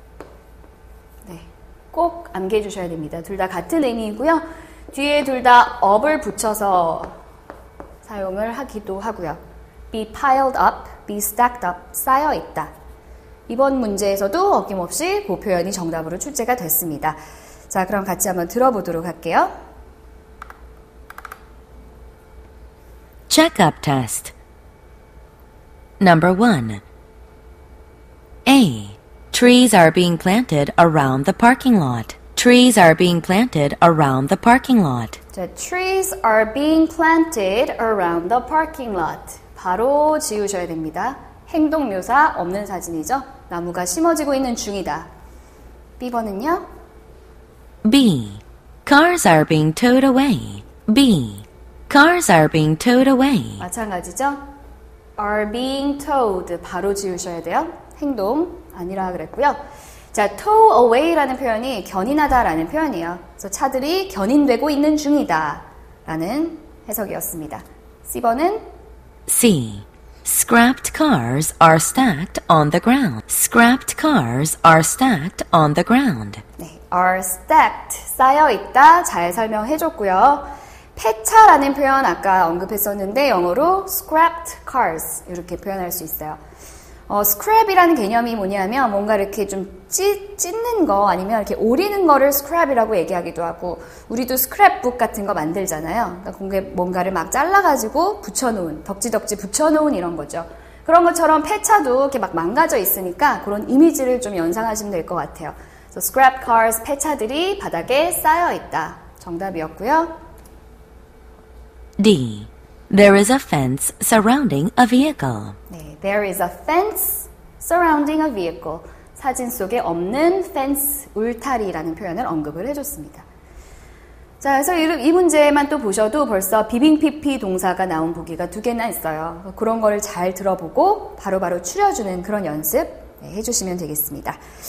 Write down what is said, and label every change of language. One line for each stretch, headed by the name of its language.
Korean: 꼭 암기해 주셔야 됩니다. 둘 다 같은 의미이고요. 뒤에 둘 다 up을 붙여서 사용을 하기도 하고요.
English: be piled up, be stacked up,
Korean: 쌓여 있다. 이번 문제에서도 어김없이 그 표현이 정답으로 출제가 됐습니다. 자, 그럼 같이 한번 들어보도록 할게요.
English: Checkup test. Number 1. A. Trees are being planted around the parking lot. Trees are being planted around the parking lot. 자, trees are being planted around the parking lot.
Korean: 바로 지우셔야 됩니다. 행동 묘사 없는 사진이죠. 나무가 심어지고 있는 중이다. B번은요?
English: B. Cars are being towed away. B. Cars are being towed away.
Korean: 마찬가지죠.
English: are being towed
Korean: 바로 지우셔야 돼요. 행동 아니라 그랬고요. 자, tow away라는 표현이 견인하다라는 표현이에요. 그래서 차들이 견인되고 있는 중이다 라는 해석이었습니다. C번은
English: C. Scrapped cars are stacked on the ground. Scrapped cars are stacked on the ground.
Korean: 네,
English: are stacked,
Korean: 쌓여있다 잘 설명해줬고요. 폐차라는 표현 아까 언급했었는데 영어로 scrapped cars 이렇게 표현할 수 있어요. scrap이라는 개념이 뭐냐면 뭔가 이렇게 좀 찢는 거 아니면 이렇게 오리는 거를 scrap이라고 얘기하기도 하고, 우리도 scrapbook 같은 거 만들잖아요. 그러니까 뭔가를 막 잘라가지고 붙여놓은, 덕지덕지 붙여놓은 이런 거죠. 그런 것처럼 폐차도 이렇게 막 망가져 있으니까 그런 이미지를 좀 연상하시면 될 것 같아요. 그래서
English: scrap cars,
Korean: 폐차들이 바닥에 쌓여 있다. 정답이었고요.
English: D. There is a fence surrounding a vehicle. 네, there is a fence surrounding a vehicle.
Korean: 사진 속에 없는 fence, 울타리라는 표현을 언급을 해줬습니다. 자, 그래서 이 문제만 또 보셔도 벌써 비빙피피 동사가 나온 보기가 2개나 있어요. 그런 걸 잘 들어보고 바로바로 추려주는 그런 연습 해주시면 되겠습니다.